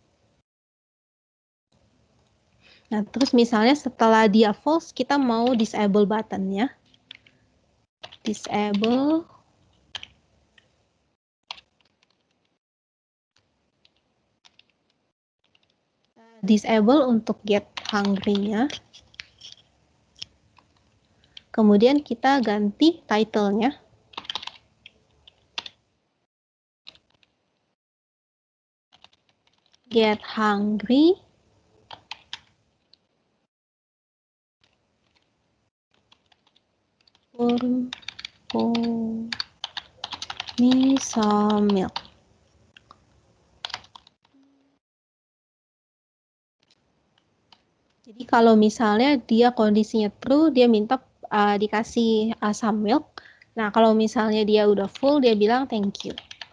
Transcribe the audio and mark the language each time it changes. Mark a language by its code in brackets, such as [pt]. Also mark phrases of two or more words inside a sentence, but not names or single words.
[id] Nah, terus misalnya setelah dia false, kita mau disable buttonnya. [en] Disable. Disable untuk get hungry-nya. [id] Kemudian kita ganti title-nya. [en] Get hungry. Pour me some milk. [id] Jadi kalau misalnya dia kondisinya true, dia minta dikasih [en] some milk. [id] Nah, kalau misalnya dia udah full, dia bilang [en] thank you.